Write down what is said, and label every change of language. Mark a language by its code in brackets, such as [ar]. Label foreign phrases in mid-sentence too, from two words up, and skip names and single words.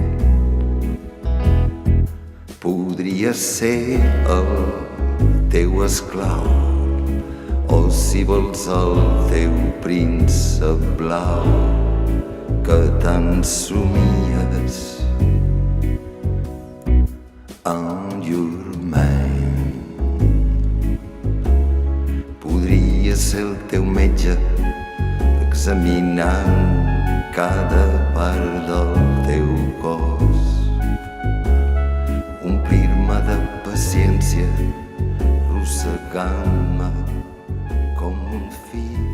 [ca] Podria ser el teu esclau, o si vols el teu príncep blau que tant somies, [en] on your man. [ca] Podria ser el teu metge, examinant cada part del teu cos, omplir-me de paciència, arrossegant-me com un fill.